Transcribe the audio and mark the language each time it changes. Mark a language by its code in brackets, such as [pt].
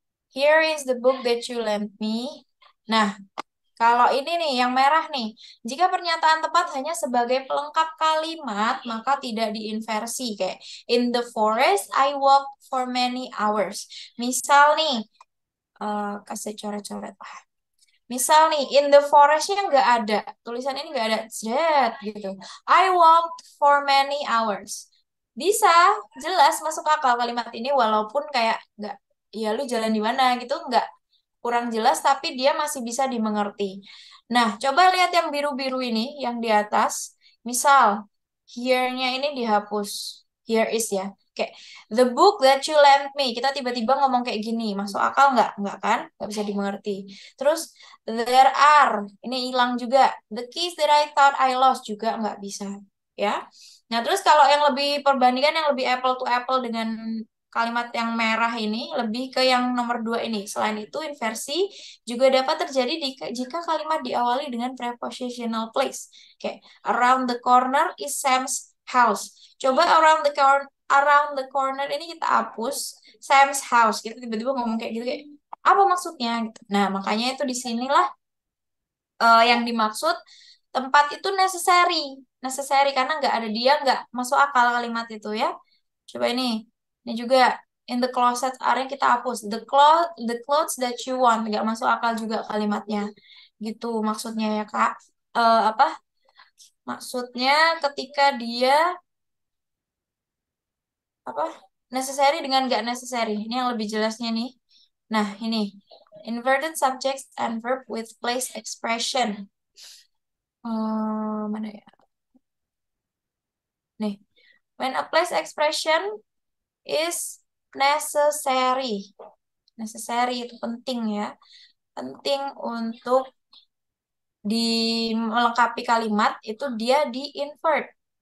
[en] Here is the book that you lent me. [id] Nah, kalau ini nih, yang merah nih. Jika pernyataan tepat hanya sebagai pelengkap kalimat, maka tidak diinversi. [en] Kayak, in the forest, I walked for many hours. [id] Misal nih, kasih coret-coret. Misal nih, [en] in the forest- [id] nya nggak ada. Tulisan ini nggak ada. [en] Zet, gitu. I walked for many hours. [id] Bisa, jelas masuk akal kalimat ini walaupun kayak nggak, ya lu jalan di mana gitu, nggak kurang jelas, tapi dia masih bisa dimengerti. Nah, coba lihat yang biru-biru ini, yang di atas. Misal, here-nya ini dihapus. [en] Here is ya. Kayak, the book that you lent me. [id] Kita tiba-tiba ngomong kayak gini. Masuk akal nggak? Nggak kan? Nggak bisa dimengerti. Terus, [en] there are. [id] Ini hilang juga. [en] The keys that I thought I lost [id] juga nggak bisa. Ya. Nah, terus kalau yang lebih perbandingan yang lebih [en] apple to apple [id] dengan kalimat yang merah ini lebih ke yang nomor dua ini. Selain itu, inversi juga dapat terjadi jika kalimat diawali dengan prepositional place. [en] Oke, around the corner is Sam's house. [id] Coba [en] around the corner [id] ini kita hapus [en] Sam's house. [id] Kita tiba-tiba ngomong kayak gitu kayak apa maksudnya gitu. Nah, makanya itu di sinilah yang dimaksud tempat itu necessary. Necessary karena nggak ada dia nggak masuk akal kalimat itu ya. Coba ini juga [en] in the closet area [id] kita hapus [en] the clothes that you want, [id] nggak masuk akal juga kalimatnya. Gitu maksudnya ya Kak. Apa? Maksudnya ketika dia apa? Necessary dengan nggak necessary. [en] Ini yang lebih jelasnya nih. [id] Nah, ini [en] inverted subjects and verb with place expression. [id] Mana ya? [en] Nih, when a place expression is necessary. [id] Necessary itu penting ya. Penting untuk di melengkapi kalimat itu dia di invert.